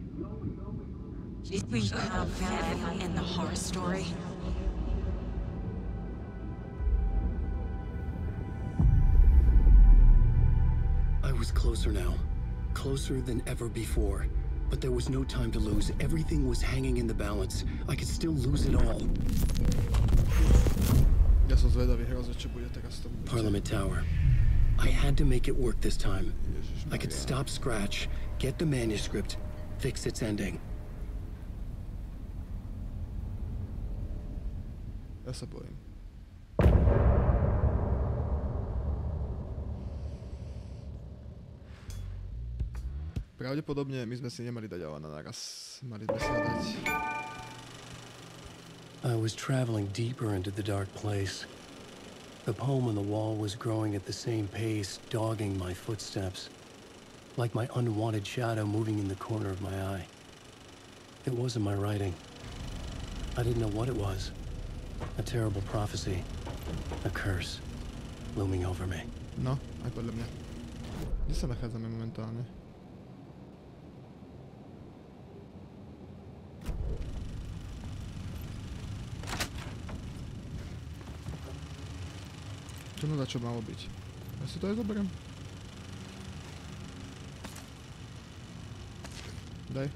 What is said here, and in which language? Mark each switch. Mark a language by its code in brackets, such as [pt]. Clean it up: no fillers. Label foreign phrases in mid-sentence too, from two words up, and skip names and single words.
[en] Did we have family in the horror story? I was closer now. Closer than ever before. But there was no time to lose. Everything was hanging in the balance. I could still lose it all. [sk] Ja som zvedavý hrozne, čo bude teraz to. [en] Parliament Tower. I had to make it work this time. I could stop Scratch, get the manuscript, fix its ending. [sk] Ja sa bojím. Pravdepodobne my sme si nemali dať Alana naraz. Mali sme sa dať. [en] I was traveling deeper into the dark place. The poem on the wall was growing at the same pace, dogging my footsteps, like my unwanted shadow moving in the corner of my eye. It wasn't my writing. I didn't know what it was. A terrible prophecy. A curse. Looming over me. [sk] No, aj podľa mňa. Kde sa nachádzame momentálne? Čo na čo malo byť? Ja si to aj zoberiem. Daj.